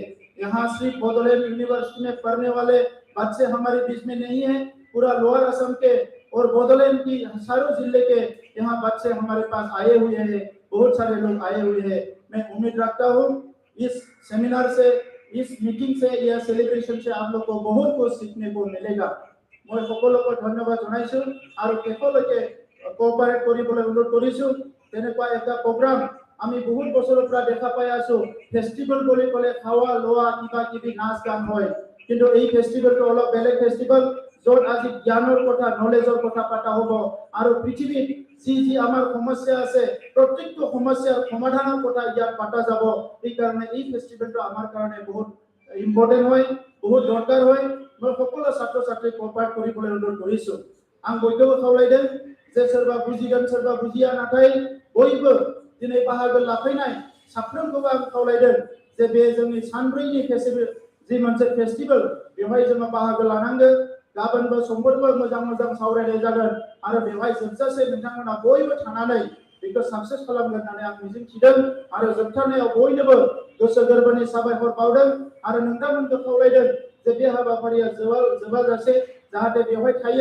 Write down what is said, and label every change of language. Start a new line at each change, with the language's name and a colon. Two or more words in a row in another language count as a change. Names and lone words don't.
Hindi: यहाँ सिर्फ बोडोलैंड यूनिवर्सिटी में पढ़ने वाले बच्चे हमारे बीच में नहीं है, पूरा लोअर असम के और बोडोलैंड की हजारों जिले के यहाँ बच्चे हमारे पास आए हुए हैं, बहुत सारे लोग आए हुए हैं। मैं उम्मीद रखता हूँ इस सेमिनार से, इस मीटिंग से या सेलिब्रेशन से आप लोग को बहुत कुछ सीखने को मिलेगा।
Assamese: मैं সকলোকে ধন্যবাদ জনাইছো আৰু সকলোকে কোঅপাৰেট কৰিবলৈ অনুৰোধ কৰিছো। তেনেকুৱা এটা প্ৰগ্ৰাম আমি বহুত বছৰৰ পৰা দেখা পাই আছো। ফেষ্টিভেল বুলি ক'লে খাওয়া লোৱা কিবা কিবি নাচ গান হয়, কিন্তু এই ফেষ্টিভেলটো অলপ বেলেগ ফেষ্টিভেল, য'ত আজি জ্ঞানৰ কথা, নলেজৰ কথা পাতা হ'ব আৰু পৃথিৱীত যি যি আমাৰ সমস্যা আছে প্ৰত্যেকটো সমস্যাৰ সমাধানৰ কথা ইয়াত পাতা যাব। এইকাৰণে এই ফেষ্টিভেলটো আমাৰ কাৰণে বহুত ইম্পৰ্টেণ্ট হয়, বহুত দৰকাৰ হয়। मैं সকলো ছাত্ৰ ছাত্ৰীক কোঅপাৰেট কৰিবলৈ অনুৰোধ কৰিছো।
Bodo: आं बयखौबो खावलायदों जे सोरबा बुजिगोन सोरबा बुजिया, नाथाय बयबो दिनै बाहागो लाफैनाय साफ्रोमखौबो आं खावलायदों जे बे जोंनि सानब्रैनि फेस्टिभेल जि मोनसे फेस्टिभेल बेवहाय जोङो बाहागो लानांगोन। गाबोनबो समफोरबो मोजां मोजां सावरायनाय जागोन आरो बेवहाय जोबजासे नोंथांमोना बयबो थानानै बेखौ साक्सेस खालामगोन होननानै आं मिजिंथिदों आरो जोबथारनायाव बयनोबो गोसो गोरबोनि साबायखर बावदों आरो नोंथांमोनखौ खावलायदों जे बे हाबाफारिया जोबाजासे जाहाथे बेवहाय थायो।